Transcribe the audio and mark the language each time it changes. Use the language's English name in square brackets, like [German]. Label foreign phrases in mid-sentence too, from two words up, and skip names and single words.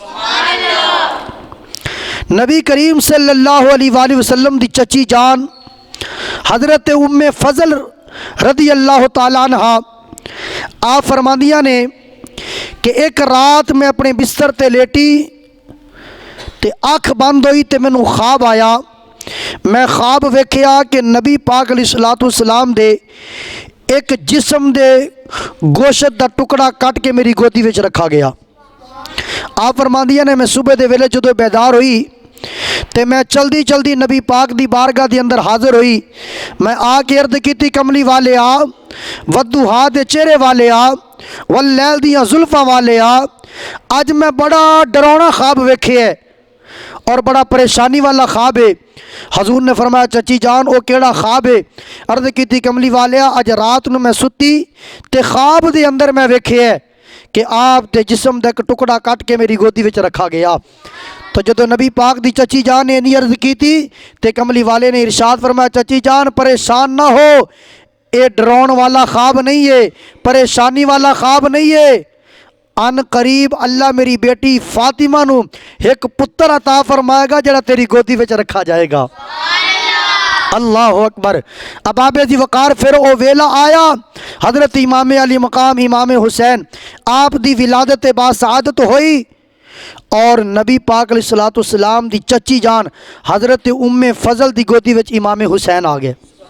[Punjabi] نبی کریم [Arabic] صلی اللہ علیہ وآلہ وسلم [Punjabi] دی چچی جان حضرت ام فضل [Arabic] رضی اللہ تعالی عنہ [Punjabi] آپ فرماندیاں نے کہ ایک رات میں اپنے بستر تے لیٹی تے آنکھ بند ہوئی تے مینوں خواب آیا۔ میں خواب ویکھیا کہ نبی پاک [Arabic] علیہ الصلوۃ والسلام [Punjabi] دے ایک جسم دے گوشت دا ٹکڑا کٹ کے میری گودی وچ رکھا گیا۔ آپ فرماندیاں نے میں صبح دے ویلے جدوں بیدار ہوئی تے میں چلدی نبی پاک دی بارگاہ دی اندر حاضر ہوئی۔ میں آ کے عرض کیتی کملی والے آ، ودوہا دے چہرے والے آ، واللیل دیاں زلفاں والے آ، اج میں بڑا ڈراؤنا خواب ویکھے ہے اور بڑا پریشانی والا خواب ہے۔ حضور نے فرمایا چچی جان او کیڑا خواب ہے؟ عرض کیتی کملی والیا اج رات نو میں ستی تے خواب دے اندر میں ویکھے ہے کہ آپ دے جسم دا ایک ٹکڑا کٹ کے میری گودی وچ رکھا گیا۔ تو جدو نبی پاک دی چچی جان نے عرض کی تے کملی والے نے ارشاد فرمایا چچی جان پریشان نہ ہو، [Urdu] یہ ڈراؤن والا خواب نہیں ہے، [Punjabi] پریشانی والا خواب نہیں ہے۔ ان قریب اللہ میری بیٹی فاطمہ نو ایک پتر عطا فرمائے گا جڑا تیری گودی وچ رکھا جائے گا۔ [Arabic] اللہ اکبر۔ [Punjabi] اب آپ جی وقار پھر او ویلا آیا، حضرت امام علی مقام امام حسین آپ دی ولادت با سعادت ہوئی، اور نبی پاک [Arabic] علیہ الصلوۃ والسلام [Punjabi] دی چچی جان حضرت ام فضل دی گودی وچ امام حسین آ گئے۔